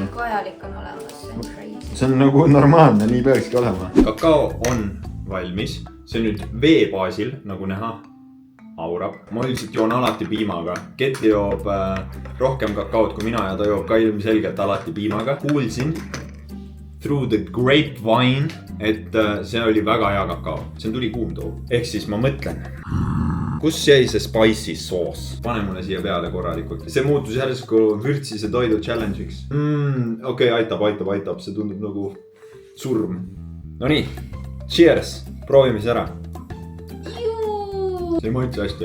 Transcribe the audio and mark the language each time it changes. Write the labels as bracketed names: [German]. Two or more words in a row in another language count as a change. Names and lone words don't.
[Estonian] kõik vajalik on olemas. See on crazy. See on nagu normaalne, nii peakski olema. Kakao on valmis. See on nüüd vee baasil, nagu näha. Aurab. Ma üldiselt joon alati piimaga. Ketli joob rohkem kakaot kui mina ja ta joob ka ilmselgelt alati piimaga. [English] Kuulsin through the grapevine, [Estonian] et see oli väga hea kakao. See tuli kuumtoo. Ehk siis ma mõtlen, kus jäi see [English] spicy sauce? [Estonian] Pane mulle siia peale korralikult. See muutus järsku vürtsise toidu challenge'iks. Okei, aitab. See tundub nagu surm. No nii, cheers. Proovime see ära. See ei maitse hästi.